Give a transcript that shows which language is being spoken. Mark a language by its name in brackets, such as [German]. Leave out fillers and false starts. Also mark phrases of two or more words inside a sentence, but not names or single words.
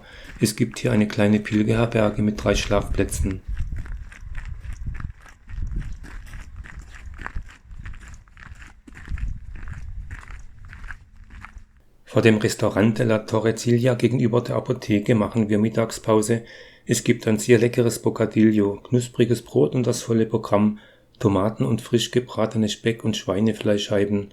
[German] Es gibt hier eine kleine Pilgerherberge mit 3 Schlafplätzen. Vor dem Restaurant de la Torrecilla gegenüber der Apotheke machen wir Mittagspause. Es gibt ein sehr leckeres Bocadillo, knuspriges Brot und das volle Programm, Tomaten und frisch gebratene Speck- und Schweinefleischscheiben.